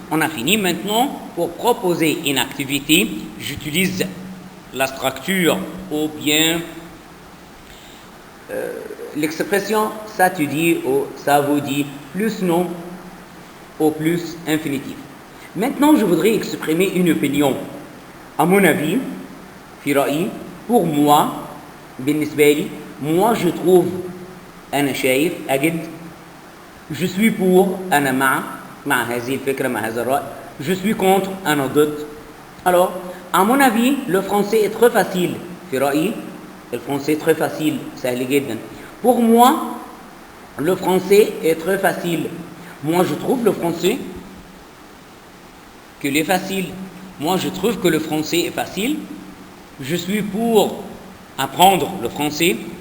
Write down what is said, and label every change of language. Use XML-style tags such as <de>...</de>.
<fr>On a fini maintenant. Pour proposer une activité, j'utilise la structure ou bien l'expression ça te dit ou ça vous dit plus non ou plus infinitif. Maintenant, je voudrais exprimer une opinion. À mon avis,</fr> <ar>في رأيي,</ar> <fr>pour moi,</fr> <ar>بالنسبة لي,</ar> <fr>moi je trouve,</fr> <ar>أنا شايف,</ar> <fr>أجد, je suis pour,</fr> <ar>أنا مع هذه الفكرة, مع هذا الرأي,</ar> <fr>je suis contre,</fr> <ar>أنا ضد.</ar> <fr>Alors, à mon avis, le français est très facile.</fr> <ar>في رأيي,</ar> <fr>le français est très facile,</fr> <ar>سهل جدا.</ar> <fr>Pour moi, le français est très facile. Moi, je trouve le français qu'il est facile. Moi, je trouve que le français est facile. Je suis pour apprendre le français.</fr>